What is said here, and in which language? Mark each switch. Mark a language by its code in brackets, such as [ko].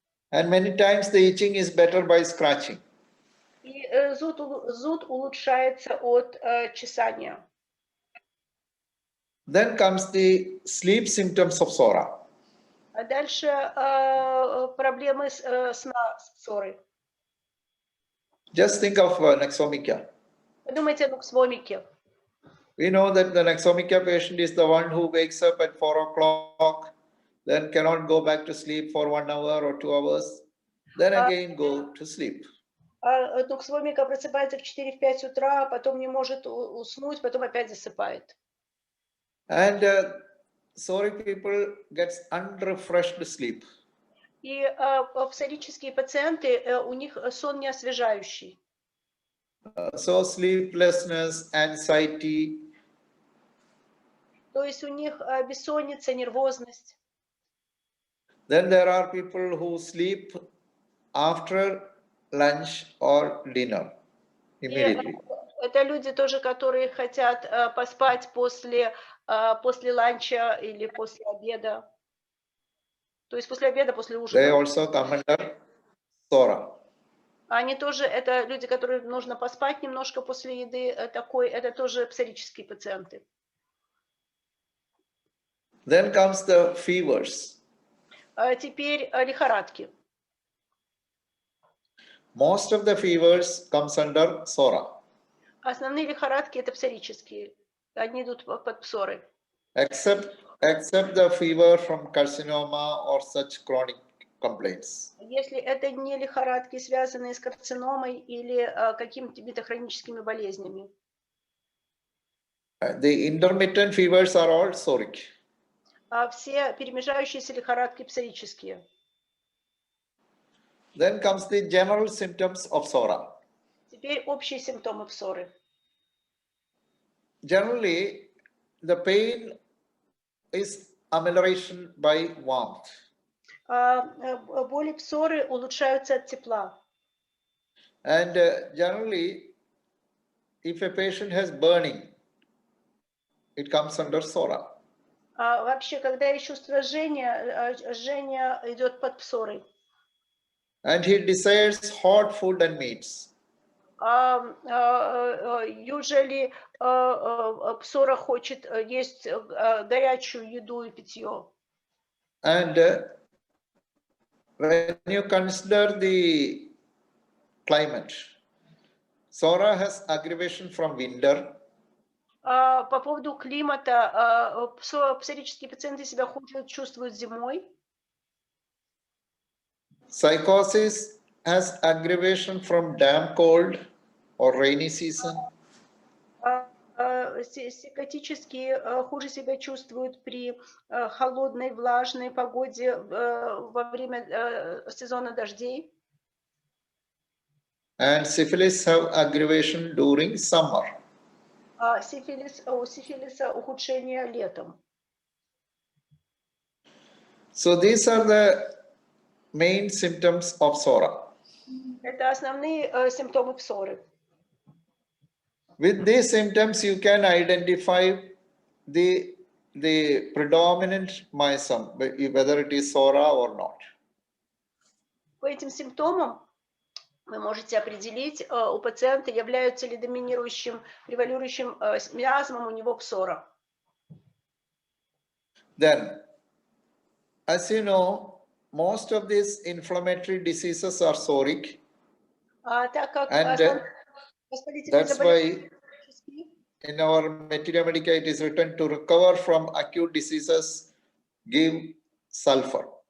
[en] And many times the itching is better by scratching. [ru] И зуд улучшается от чесания. [en] Then comes the sleep symptoms of psora. [ru] А дальше проблемы сна, ссоры. [en] Just think of nexomica. [ru] Подумайте о нуксвомике. [en] We know that the nexomica patient is the one who wakes up at 4 o'clock, then cannot go back to sleep for 1 hour or 2 hours, then again go to sleep. [ru] Нуксвомика просыпается в 4-5 утра, потом не может уснуть, потом опять засыпает. [en] And psoric people gets unrefreshed sleep. [ru] И псорические пациенты, у них сон не освежающий. [en] So sleeplessness, anxiety. [ru] То есть у них бессонница, нервозность. [en] Then there are people who sleep after lunch or dinner immediately. [ru] Это люди тоже, которые хотят поспать после ланча или после обеда. То есть после обеда, после ужина. [en] They also come under psora. [ru] Они тоже, это люди, которые нужно поспать немножко после еды, это тоже псорические пациенты. [en] Then comes the fevers. [ru] Теперь лихорадки. [en] Most of the fevers comes under psora. [ru] Основные лихорадки это псорические. Они идут под псоры. [en] Except the fever from carcinoma or such chronic complaints. [ru] Если это не лихорадки, связанные с карциномой или какими-то хроническими болезнями. [en] The intermittent fevers are all psoric. [ru] Все перемежающиеся лихорадки псорические. [en] Then comes the general symptoms of psora. [ru] Теперь общие симптомы псоры. [en] Generally, the pain is amelioration by warmth. [ru] Боли псоры улучшаются от тепла. [en] And generally, if a patient has burning, it comes under psora. [ru] Вообще, когда есть чувство жжения, жжение идет под псорой. [en] And he desires hot food and meats. Usually [ru] псора хочет есть горячую еду и питье. [en] And when you consider the climate, psora has aggravation from winter. [ru] По поводу климата, псорические пациенты себя хуже чувствуют зимой. [en] Psychosis has aggravation from damp cold or rainy season. [ru] сикотические хуже себя чувствуют при холодной, влажной погоде во время сезона дождей. [en] And syphilis have aggravation during summer. [ru] У сифилиса ухудшение летом. [en] So these are the main symptoms of psora. [ru] Это основные симптомы псоры. [en] With these symptoms, you can identify the predominant myasm, whether it is psora or not. [ru] По этим симптомам вы можете определить у пациента, является ли доминирующим, превалирующим миазмом у него псора. [en] Then, as you know, most of these inflammatory diseases are psoric, [ru] Так как [en] and that's why in our Materia Medica it is written to recover from acute diseases, give sulfur.